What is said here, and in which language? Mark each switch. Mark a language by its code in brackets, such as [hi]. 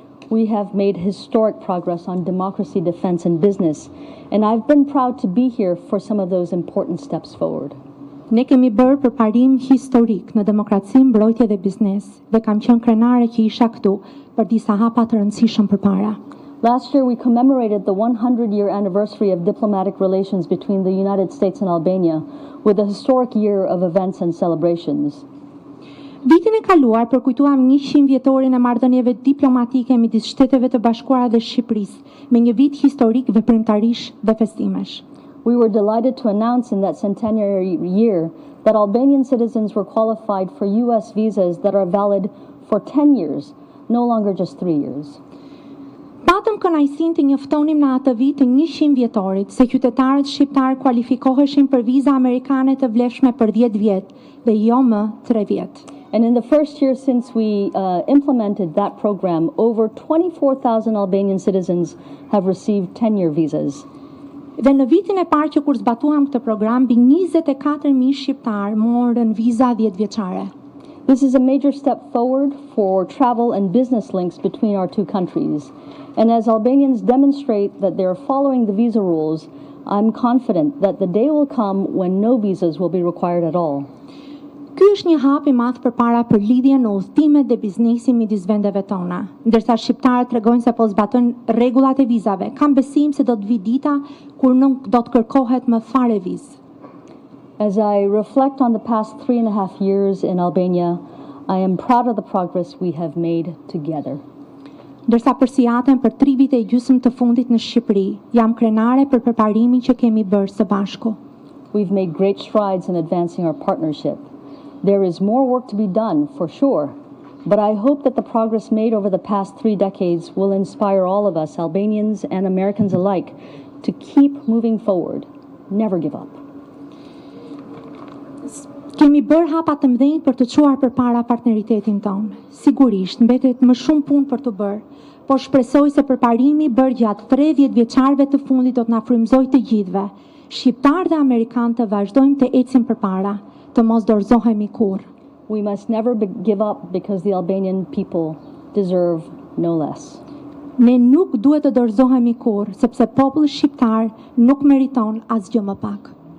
[en] We have made historic progress on democracy, defense, and business, and I've been proud to be here for some of those important steps forward. [sq] Ne kemi bërë përparim historik në demokraci, mbrojtje dhe biznes, dhe kam qenë krenare që isha këtu për disa hapa të rëndësishëm përpara. [en] Last year, we commemorated the 100-year anniversary of diplomatic relations between the United States and Albania with a historic year of events and celebrations. [sq] Vitin e kaluar përkujtuam 100 vjetorin e marrëdhënieve diplomatike midis Shteteve të Bashkuara dhe Shqipërisë, me një vit historik veprimtarish dhe festimesh. [en] We were delighted to announce in that centenary year that Albanian citizens were qualified for U.S. visas that are valid for 10 years, no longer just 3 years. [sq] Patëm kënaqësinë të njoftonim në atë vit të 100 vjetorit se qytetarët shqiptar kualifikoheshin për viza amerikane të vlefshme për 10 vjet dhe jo më 3 vjet. [en] And in the first year since we implemented that program, over 24,000 Albanian citizens have received 10-year visas. [sq] Dhe në vitin e parë që kur zbatuam këtë program, mbi 24,000 shqiptar morën viza 10 vjeçare. [en] This is a major step forward for travel and business links between our two countries. And as Albanians demonstrate that they are following the visa rules, I'm confident that the day will come when no visas will be required at all. [sq] Ky është një hap i madh përpara për lidhjen në udhëtimet dhe biznesin midis vendeve tona. Ndërsa shqiptarët tregojnë se po zbatojnë rregullat e vizave, kam besim se do të vi dita kur nuk do të kërkohet më fare vizë. [en] As I reflect on the past 3.5 years in Albania, I am proud of the progress we have made together. [sq] Ndërsa përsijaten për 3 vite e gjysmë të fundit në Shqipëri, jam krenare për përparimin që kemi bërë së bashku. [en] We've made great strides in advancing our partnership. There is more work to be done, for sure, but I hope that the progress made over the past 3 decades will inspire all of us, Albanians and Americans alike, to keep moving forward, never give up. [sq] Kemi bërë hapa të mëdhenj për të çuar përpara partneritetin tonë. Sigurisht, mbetet më shumë punë për të bërë, po shpresoj se përparimi bërë gjatë 30 vjeçarëve të fundit do të na frymëzojë të gjithëve. Shqiptarë dhe amerikanë të vazhdojmë të ecim përpara, të mos dorëzohemi kurrë. [en] We must never give up because the Albanian people deserve no less. [sq] Ne nuk duhet të dorëzohemi kurrë, sepse populli shqiptar nuk meriton asgjë më pak.